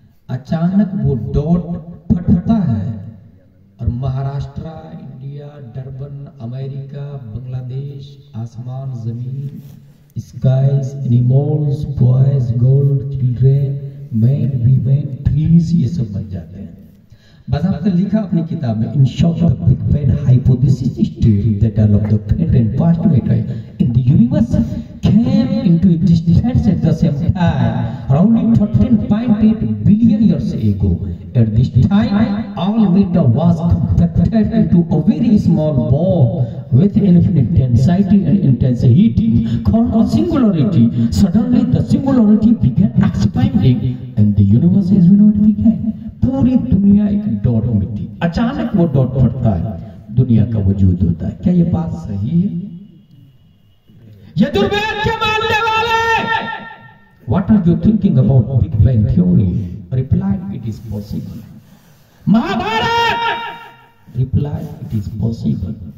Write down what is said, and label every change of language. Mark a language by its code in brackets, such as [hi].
[hi] अचानक वो डॉट फटता है और Maharashtra, India, Durban, America, Bangladesh, आसमान, जमीन, skies, animals, boys, girl, children, man, women, trees, ये सब बन जाते हैं। बाज़ाब्ता लिखा अपनी किताब में, [en] In short the big bang hypothesis state that all of the present and past matter in the universe came into existence at the same time around 13.8 billion years ago. At this time, all matter was compacted into a very small ball with infinite density and intensity called a singularity. Suddenly, the singularity began expanding, and the universe as we know it began. [hi] पूरी दुनिया एक dot में थी, अचानक वो dot फटता है, दुनिया का वजूद होता है। क्या ये बात सही है? यजुर्वेद के मानने वाले, [en] What are you thinking about big bang theory? Reply, it is possible. Mahabharata, reply, it is possible.